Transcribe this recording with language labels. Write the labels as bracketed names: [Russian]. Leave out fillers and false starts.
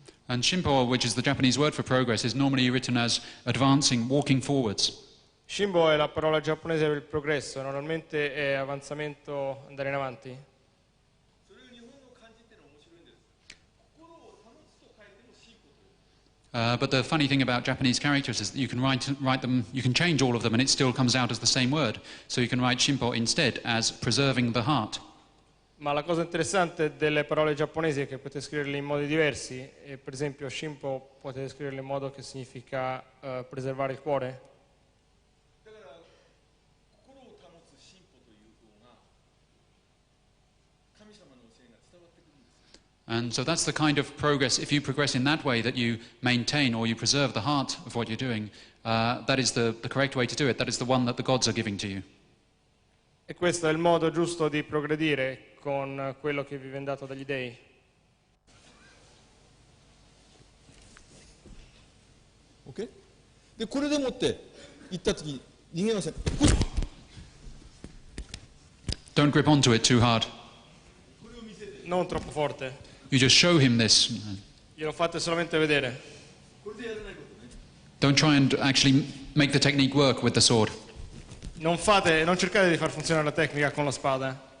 [English] And Shimpo, which is the Japanese word for progress, is normally written as advancing, walking forwards. [Italian] Shimbo è la parola giapponese per il progresso, normalmente è avanzamento, andare in avanti. [English] But the funny thing about Japanese characters is that you can write them, you can change all of them and it still comes out as the same word. So you can write Shimpo instead as preserving the heart. [Italian] Ma la cosa interessante delle parole giapponesi è che potete scriverle in modi diversi, e per esempio Shimpo potete scriverle in modo che significa preservare il cuore. [English] And so that's the kind of progress, if you progress in that way, that you maintain or you preserve the heart of what you're doing, that is the correct way to do it. That is the one that the gods are giving to you. [Italian] E questo è il modo giusto di progredire con quello che vi viene dato dagli dei. [English] OK? [Japanese] でこれでもって行った時逃げません。 [English] Don't grip onto it too hard. [Italian] Non troppo forte. [English] You just show him this. [Italian] Glielo fate solamente vedere. [English] Don't try and actually make the technique work with the sword. [Italian] Non cercate di far funzionare la tecnica con la spada.